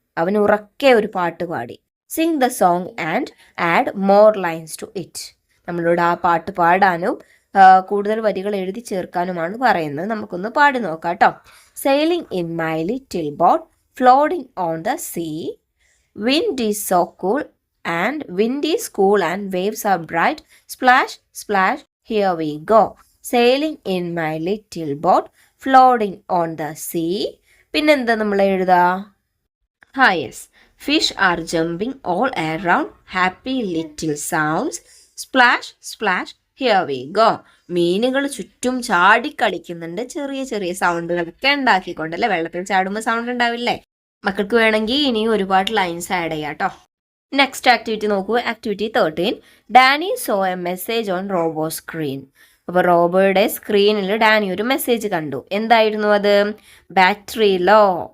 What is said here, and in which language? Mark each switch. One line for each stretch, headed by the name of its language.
Malayalam: അവൻ ഉറക്കെ ഒരു പാട്ട് പാടി.
English: Sing the song and add more lines to it.
Malayalam: നമ്മളോട് ആ പാട്ട് പാടാനും കൂടുതൽ വരികൾ എഴുതി ചേർക്കാനുമാണ് പറയുന്നത്. നമുക്കൊന്ന് പാടി നോക്കാം കേട്ടോ.
English: Sailing in my little boat floating on the sea. Wind is so cool and wind is cool and waves are bright. Splash, splash, here we go. Sailing in my little boat, floating on the sea.
Malayalam: പിന്നെന്താ നമ്മൾ എഴുതാ?
English: Yes. Fish are jumping all around. Happy little sounds. Splash, splash, here we go.
Malayalam: മീനുകൾ ചുറ്റും ചാടിക്കളിക്കുന്നുണ്ട്, ചെറിയ ചെറിയ സൗണ്ടുകളൊക്കെ ഉണ്ടാക്കിക്കൊണ്ടല്ലേ. വെള്ളത്തിൽ ചാടുമ്പോൾ sound ഉണ്ടാവില്ലേ. മക്കൾക്ക് വേണമെങ്കിൽ ഇനിയും ഒരുപാട് ലൈൻസ് ആഡ് ചെയ്യാം കേട്ടോ.
English: next activity
Malayalam: നോക്കൂ,
English: Activity 13. Danny saw a message on robo screen.
Malayalam: അപ്പോൾ റോബോയുടെ സ്ക്രീനിൽ ഡാനി ഒരു മെസ്സേജ് കണ്ടു. എന്തായിരുന്നു അത്?
English: Battery low.